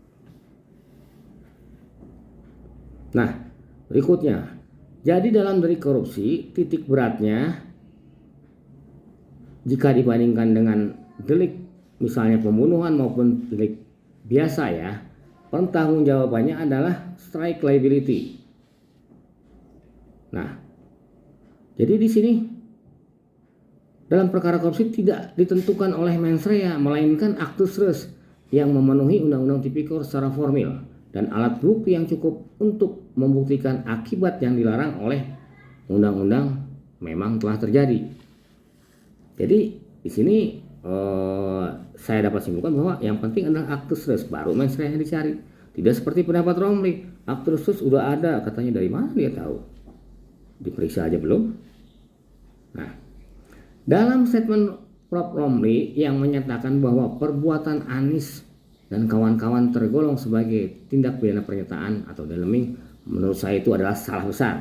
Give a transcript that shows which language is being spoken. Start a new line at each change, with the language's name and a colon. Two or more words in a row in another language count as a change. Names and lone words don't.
Indonesian: Nah, berikutnya, jadi dalam delik korupsi titik beratnya jika dibandingkan dengan delik misalnya pembunuhan maupun delik biasa ya, pertanggungjawabannya adalah
English: strict liability.
Indonesian: Nah, jadi di sini dalam perkara korupsi tidak ditentukan oleh
Latin: mens rea,
Indonesian: melainkan
Latin: actus reus
Indonesian: yang memenuhi Undang-Undang Tipikor secara formil dan alat bukti yang cukup untuk membuktikan akibat yang dilarang oleh undang-undang memang telah terjadi. Jadi di sini saya dapat simpulkan bahwa yang penting adalah
Latin: actus reus,
Indonesian: baru
Latin: mens rea
Indonesian: yang dicari. Tidak seperti pendapat Romli,
Latin: actus reus
Indonesian: udah ada, katanya dari mana dia tahu? Diperiksa aja belum? Nah, dalam statement Prof. Romli yang menyatakan bahwa perbuatan Anies dan kawan-kawan tergolong sebagai tindak pidana pernyataan atau deleming, menurut saya itu adalah salah besar.